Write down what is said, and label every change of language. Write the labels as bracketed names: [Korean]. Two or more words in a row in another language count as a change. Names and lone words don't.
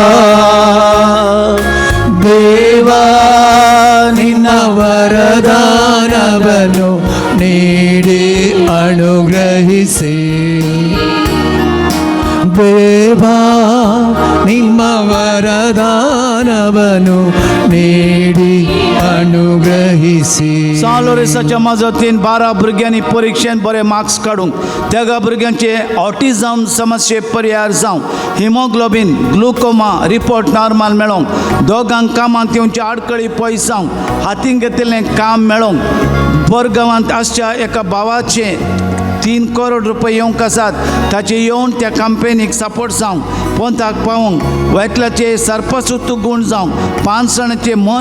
[Kannada] ದೇವಾ ನಿನ್ನ ವರದಾನವನ್ನು ನೀಡಿ ಅನುಗ್ರಹಿಸಿ ದೇವಾ ನಿಮ್ಮ ವರದಾನವನ್ನು ನೀಡಿ ಅನುಗ್ರಹಿಸಿ. [Konkani] सालोरेसाच्या मजतीन 12 भुरग्यांनी परीक्षेन बरे मार्क्स काडूंक, त्या भुरग्यांचे ऑटिझम समस्ये पर्याय जावंक, [English] haemoglobin glaucoma report normal [Konkani] मेळोंक, दोगांक कामांत येवचे आडकळी पयस जावंक, हातीन घेतिल्लें काम मेळोंक, बोरगांवांत आसच्या एका भावाचे 3 करोड रुपये येवंक आसात, ताचे येवन त्या कंपनीक सपोर्ट जावंक, पोंताक पावंक, वैकलाचे सर्पसूत गूण जावंक, 5 जाणांचे मन